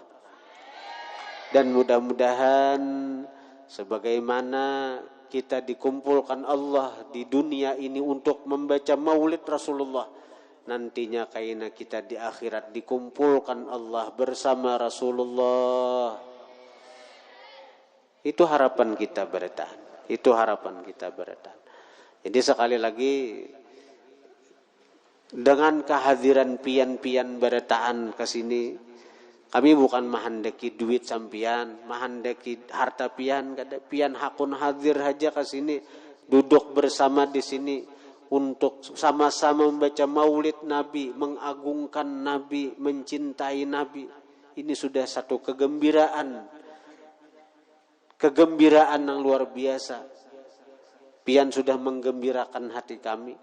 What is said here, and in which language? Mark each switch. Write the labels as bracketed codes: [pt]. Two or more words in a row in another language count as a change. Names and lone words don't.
[id] Dan mudah-mudahan sebagaimana kita dikumpulkan Allah di dunia ini untuk membaca maulid Rasulullah, nantinya kaina kita di akhirat dikumpulkan Allah bersama Rasulullah. Itu harapan kita bertahan. Itu harapan kita bertahan. Jadi sekali lagi, dengan kehadiran pian-pian bertahan ke sini, kami bukan [bjn] mahandaki duit sampian, mahandaki harta pian, kada pian hakun hadir haja [id] ke sini, duduk bersama di sini untuk sama-sama membaca maulid Nabi, mengagungkan Nabi, mencintai Nabi. Ini sudah satu kegembiraan yang luar biasa. Pian sudah menggembirakan hati kami.